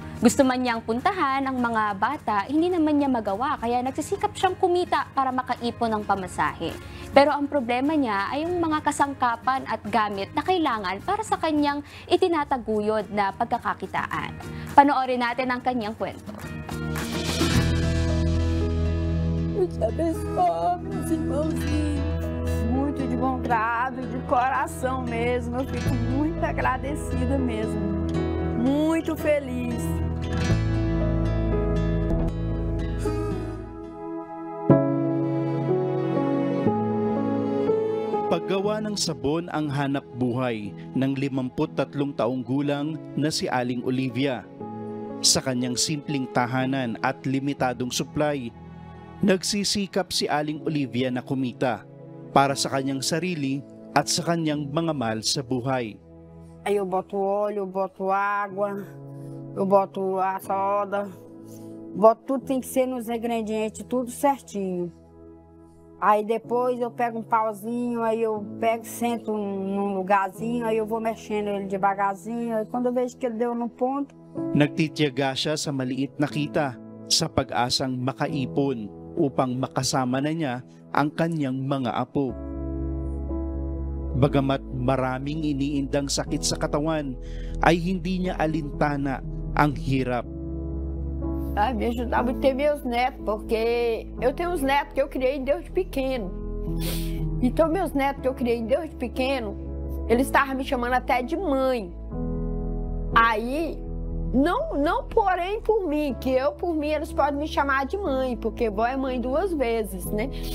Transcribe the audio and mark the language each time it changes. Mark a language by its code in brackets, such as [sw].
[tl] Gusto man niyang puntahan ang mga bata, hindi naman niya magawa kaya nagsisikap siyang kumita para makaipon ng pamasahe. Pero ang problema niya ay yung mga kasangkapan at gamit na kailangan para sa kanyang itinataguyod na pagkakakitaan. Panoorin natin ang kanyang kwento. [pt] Deus abençoe, meus irmãozinhos. Muito de bom grado, de coração mesmo. Eu fico muito agradecida mesmo. Muito feliz. [tl] Paggawa ng sabon ang hanap buhay ng 53 taong gulang na si Aling Olivia. Sa kanyang simpleng tahanan at limitadong supply, nagsisikap si Aling Olivia na kumita para sa kanyang sarili at sa kanyang mga mahal sa buhay. [pt] Aí eu boto óleo, eu boto água, eu boto a soda, tudo tem que ser nos ingredientes, tudo certinho. Aí depois eu pego um pauzinho, aí eu sento num lugarzinho, aí eu vou mexendo ele devagarzinho, aí quando eu vejo que ele deu no ponto. [tl] Nagtitiyaga siya sa maliit na kita sa pag-asang makaipon upang makasama na niya ang kanyang mga apo. Bagamat maraming iniindang sakit sa katawan, ay hindi niya alintana ang hirap. [pt] Me ajudava a ter meus netos, porque eu tenho uns netos que eu criei desde pequeno. Então meus netos que eu criei desde pequeno, eles estavam me chamando até de mãe. Aí, não porém por mim, que por mim eles podem me chamar de mãe, porque vó é mãe 2 vezes, né?